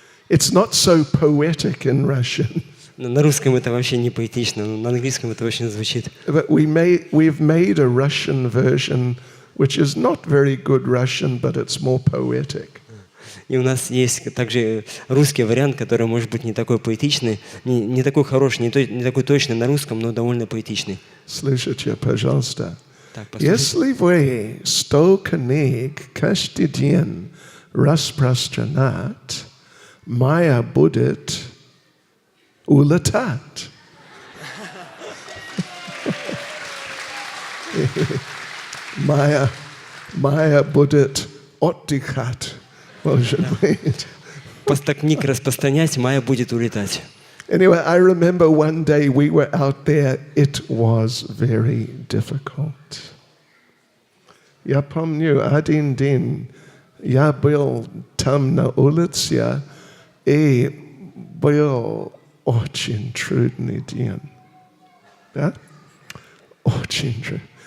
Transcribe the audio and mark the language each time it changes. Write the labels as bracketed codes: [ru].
[en] It's not so poetic in Russian. [ru] На русском это вообще не поэтично, но на английском это очень звучит. [en] But we've made a Russian version which is not very good Russian, but it's more poetic. [ru] И у нас есть также русский вариант, который может быть не такой поэтичный, не такой хороший, не такой точный на русском, но довольно поэтичный. Слушайте, пожалуйста. Так, Если вы 100 книг каждый день распространять, Майя будет улетать. Майя будет отдыхать, может быть. Просто книг распространять, Майя будет улетать. [en] Anyway, I remember one day we were out there. It was very difficult. [ru] Я помню один день я был там на улице, и был очень трудный день. Да? Очень трудный.